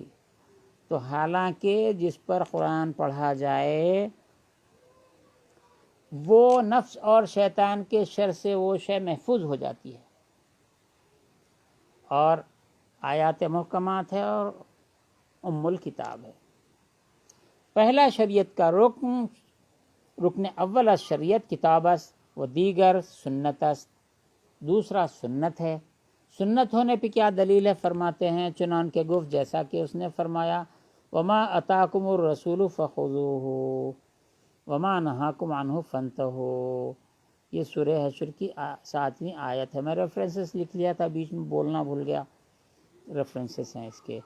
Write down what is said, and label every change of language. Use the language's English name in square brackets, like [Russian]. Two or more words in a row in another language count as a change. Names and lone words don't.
[Urdu] تو حالانکہ جس پر قرآن پڑھا جائے وہ نفس اور شیطان کے شر سے وہ شے محفوظ ہو جاتی ہے، اور آیات محکمات ہے اور ام الکتاب ہے۔ پہلا شریعت کا [Persian] رکن اول از شریعت کتاب است و دیگر سنت است۔ [Urdu] دوسرا سنت ہے۔ سنت ہونے پہ کیا دلیل ہے؟ فرماتے ہیں [Persian] چنان کے گفت [Urdu] جیسا کہ اس نے فرمایا، [Arabic] وما اتاکم الرسول فخذوہ وما نہاکم عنہ فانتہوا۔ [Urdu] یہ سورہ حشر کی 7ویں آیت ہے۔ میں ریفرنسز لکھ لیا تھا، بیچ میں بولنا بھول گیا، ریفرنسز ہیں اس کے۔